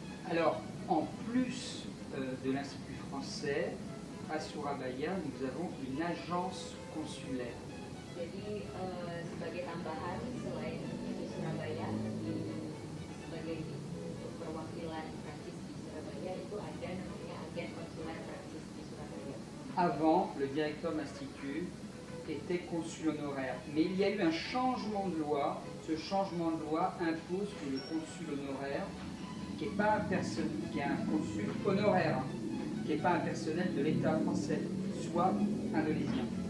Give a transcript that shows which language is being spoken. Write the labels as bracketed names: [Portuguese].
[French] Alors, en plus de l'Institut français, à Surabaya, nous avons une agence consulaire. [Indonesian] Jadi sebagai tambahan selain di Surabaya, sebagai perwakilan Prancis di Surabaya itu ada namanya agen konsuler Prancis di Surabaya. [French] Avant, le directeur de l'Institut était consul honoraire. Mais il y a eu un changement de loi. Ce changement de loi impose que le consul honoraire, qui n'est pas un qui est un consul honoraire, qui n'est pas un personnel de l'État français, soit indonésien.